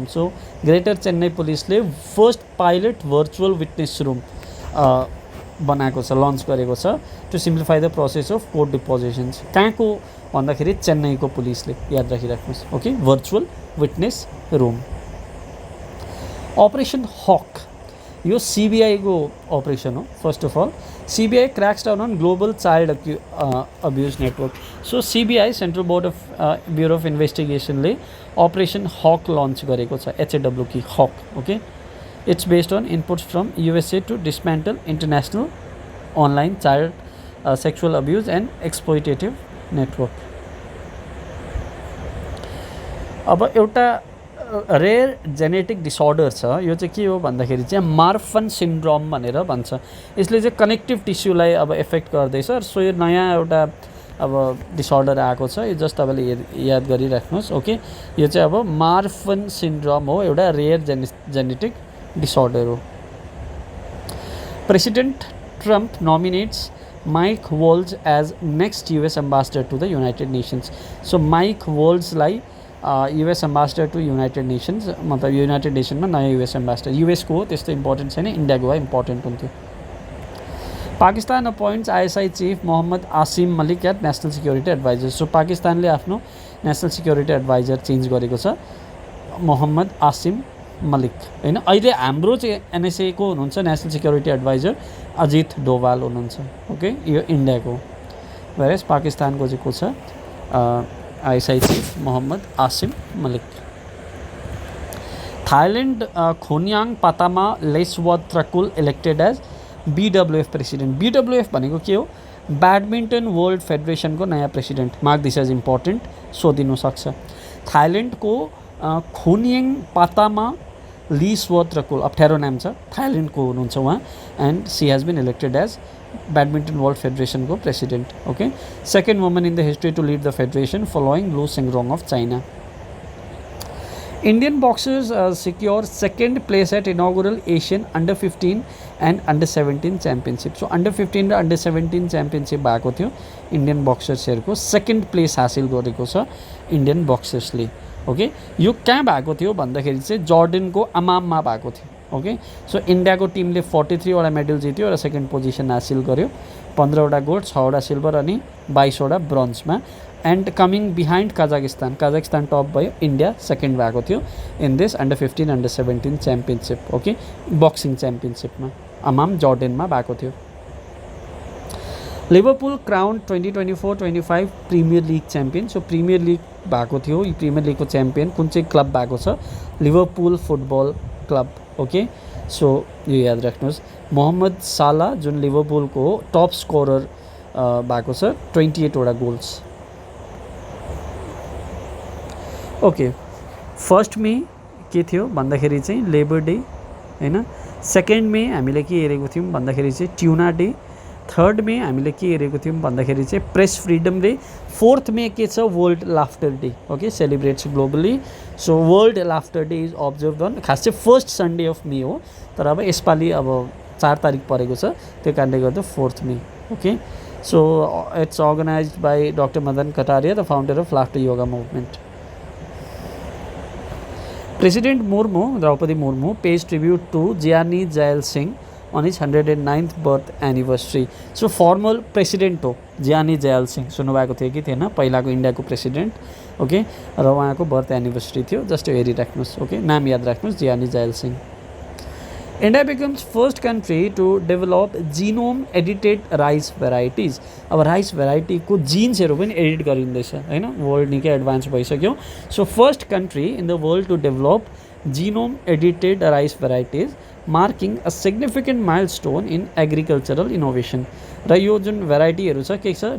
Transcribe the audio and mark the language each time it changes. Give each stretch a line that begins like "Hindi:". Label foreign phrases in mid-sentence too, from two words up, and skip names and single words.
Nepali: सो ग्रेटर चेन्नई पुलिसले
English: first pilot virtual witness room
Nepali: बनाएको छ लन्च गरेको छ
English: to simplify the process of court
Nepali: डिपोजिसन्स कहाँको भन्दाखेरि चेन्नईको पुलिसले याद राखिराख्नुहोस्
English: okay virtual witness room operation Hawk
Nepali: यो CBI को अपरेसन हो
English: first of all CBI cracks down on global child abuse network so CBI Central Board of Bureau of Investigationले
Nepali: अपरेसन हक लन्च गरेको छ
English: HAW की हक ओके It's based on inputs from USA to dismantle international online child sexual abuse and exploitative network.
Nepali: अब एउटा
English: rare genetic disorder
Nepali: छ, यो चाहिँ के हो भन्दाखेरि चाहिँ मार्फन सिन्ड्रोम भनेर भन्छ। यसले चाहिँ
English: connective tissueलाई
Nepali: अब एफेक्ट गर्दैछ। सो यो नयाँ एउटा अब डिसअर्डर आएको छ, यो जस्ट तपाईँले याद गरिराख्नुहोस्। ओके, यो चाहिँ अब मार्फन सिन्ड्रोम हो, एउटा
English: rare genetic disorder
Nepali: हो।
English: President Trump nominates Mike Waltz as next US ambassador to the United Nations.
Nepali: सो माइक वोल्जलाई
English: US ambassador to United Nations,
Nepali: मतलब युनाइटेड नेसनमा नयाँ
English: US ambassador.
Nepali: युएसको हो, त्यस्तो इम्पोर्टेन्ट छैन, इन्डियाको भए इम्पोर्टेन्ट हुन्थ्यो।
English: Pakistan appoints ISI chief Mohammad Asim Malik at National Security Adviser.
Nepali: सो पाकिस्तानले आफ्नो
English: National Security Adviser
Nepali: चेन्ज गरेको छ, मोहम्मद आसिम मलिक हैन। अहिले हाम्रो चाहिँ एनएसए को हुनुहुन्छ
English: National Security Adviser
Nepali: अजित डोभाल हुनुहुन्छ। ओके, यो इन्डियाको, वेयरएज पाकिस्तानको चाहिँ को छ
English: ISI chief
Nepali: मोहम्मद आसिम मलिक।
English: Thailand Khunying Patama Leeswadtrakul elected as BWF president.
Nepali: बीडब्ल्यूएफ भनेको के हो? बैडमिन्टन वर्ल्ड फेडरेसनको नयाँ प्रेसिडेन्ट।
English: mark this as important,
Nepali: सोधिनु सक्छ। थाइल्यान्डको खोन्याङ पातामा लेसवत्रकुल, अप्ठ्यारो नाम छ, थाइल्यान्डको हुनुहुन्छ उहाँ,
English: and she has been elected as Badminton World Federation
Nepali: को प्रेसिडेंट।
English: okay, second woman in the history to lead the federation following Lu Shengrong of China. Indian boxers secure second place at inaugural Asian Under 15 and Under 17 Championship.
Nepali: सो
English: under 15
Nepali: र
English: under 17 championship
Nepali: भएको थियो,
English: Indian boxersहरुको second place
Nepali: हासिल गरेको छ
English: Indian boxersले।
Nepali: ओके, यो कहाँ भएको थियो भन्दाखेरि चाहिँ जर्डनको अमाममा भएको थियो। ओके, सो इन्डियाको टिमले 43 वटा मेडल जित्यो र
English: second position
Nepali: हासिल गर्यो, 15 वटा गोल्ड, 6 वटा सिल्भर अनि 22 वटा ब्रोन्जमा।
English: and coming behind Kazakhstan,
Nepali: काजाकिस्तान टप भयो, इन्डिया सेकेन्ड भएको थियो
English: in this under 15 under 17 championship.
Nepali: ओके,
English: boxing championshipमा
Nepali: अमाम जर्डनमा भएको थियो।
English: Liverpool crown 2024-25 Premier League champion.
Nepali: सो प्रिमियर लिग भएको थियो, यो प्रिमियर लिगको च्याम्पियन कुन चाहिँ क्लब भएको छ? लिभरपुल फुटबल क्लब। ओके, सो यो याद राख्नुहोस्। मोहम्मद साला जुन लिभरपुलको
English: top scorer
Nepali: भएको छ, 28 वटा गोल्स। ओके,
English: first May
Nepali: के थियो भन्दाखेरि चाहिँ लेबर डे हैन,
English: second May
Nepali: हामीले के हेरेको थियौँ भन्दाखेरि चाहिँ ट्युना डे,
English: third May
Nepali: हामीले के हेरेको थियौँ भन्दाखेरि चाहिँ प्रेस फ्रिडम डे,
English: fourth May
Nepali: के छ? वर्ल्ड लाफ्टर डे।
English: okay, celebrates globally. so World Laughter Day is observe on,
Nepali: खास चाहिँ
English: first Sunday of May
Nepali: हो, तर अब यसपालि अब 4 तारिक परेको छ, त्यो कारणले गर्दा 4th मे।
English: okay, so it's organized by Doctor Madan Kataria, the founder of Laughter Yoga Movement. President Murmu, Droupadi Murmu, pays tribute to Giani Zail Singh on his 109th birth anniversary.
Nepali: सो
English: former president
Nepali: हो जियानी जयाल सिंह, सुन्नुभएको थियो कि थिएन? पहिलाको इन्डियाको प्रेसिडेन्ट। ओके, र उहाँको
English: birth anniversary
Nepali: थियो, जस्ट हेरिराख्नुहोस्। ओके, नाम याद राख्नुहोस्, जियानी जयाल सिंह।
English: India becomes first country to develop genome edited rice varieties.
Nepali: अब
English: rice varietyको
Nepali: जिन्सहरू पनि एडिट गरिँदैछ हैन, वर्ल्ड निकै एडभान्स भइसक्यो।
English: so first country in the world to develop genome edited rice varieties, marking a significant milestone in agricultural innovation.
Nepali: र यो जुन भेराइटीहरू छ के छ?